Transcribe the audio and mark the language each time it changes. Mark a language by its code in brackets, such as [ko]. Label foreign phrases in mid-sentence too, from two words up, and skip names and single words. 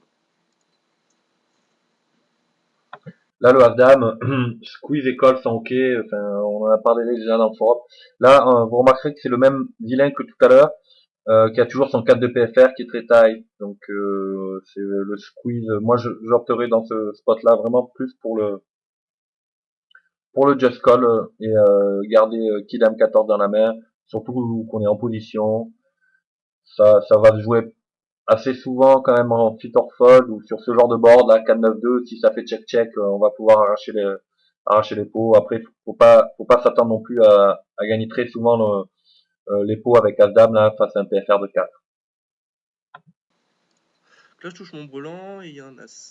[fr] Là, le As-Dame, squeeze et call sont ok. Enfin, on en a parlé déjà dans le forum. Là, vous remarquerez que c'est le même vilain que tout à l'heure, qui a toujours son 4 de PFR qui est très tight. Donc, c'est le squeeze. Moi, j'opterais dans ce spot-là vraiment plus pour le [en] just call [fr] et garder Kidam 14 dans la main, surtout qu'on est en position. Ça va se jouer assez souvent quand même en [en] fit or fold [fr] ou sur ce genre de board là 4-9-2, si ça fait check on va pouvoir arracher les pots. Après faut pas s'attendre non plus à gagner très souvent les pots avec As-Dame là face à un PFR de 4. Là, je touche mon brelan et il y a un As.